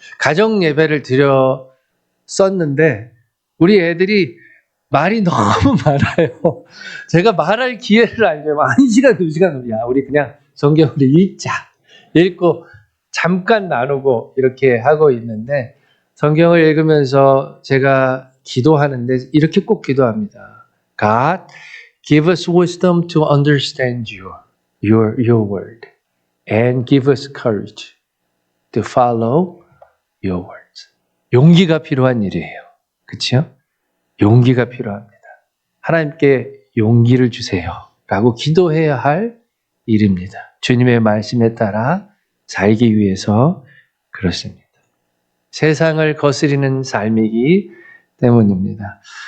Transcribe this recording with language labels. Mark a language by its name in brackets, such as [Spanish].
[Korean] 가정 예배를 드려 썼는데 우리 애들이 말이 너무 많아요. 제가 말할 기회를 알려면 1시간, 2시간 우리 그냥 성경을 읽자. 읽고 잠깐 나누고 이렇게 하고 있는데 성경을 읽으면서 제가 기도하는데 이렇게 꼭 기도합니다. [English] God, give us wisdom to understand your word and give us courage to follow your words. [Korean] 용기가 필요한 일이에요. 그렇죠? 용기가 필요합니다. 하나님께 용기를 주세요. 라고 기도해야 할 일입니다. 주님의 말씀에 따라 살기 위해서 그렇습니다. 세상을 거스리는 삶이기 때문입니다.